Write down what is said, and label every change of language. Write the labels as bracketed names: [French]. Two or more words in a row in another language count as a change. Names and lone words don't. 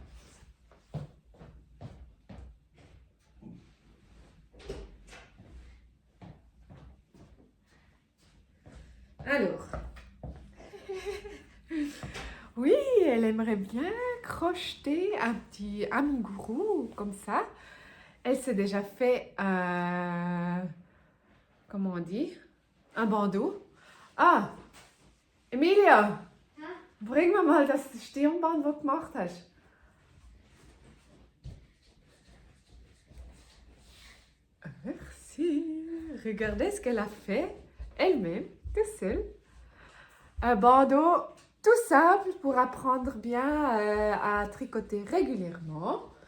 [French] Alors, oui, elle aimerait bien crocheter un petit amigurou comme ça. Elle s'est déjà fait comment on dit? Un bandeau. [German] Ah, Emilia, bring mir mal das Stirnband, was du gemacht hast. [French] Merci. Regardez ce qu'elle a fait elle-même, toute seule. Un bandeau tout simple pour apprendre bien à tricoter régulièrement.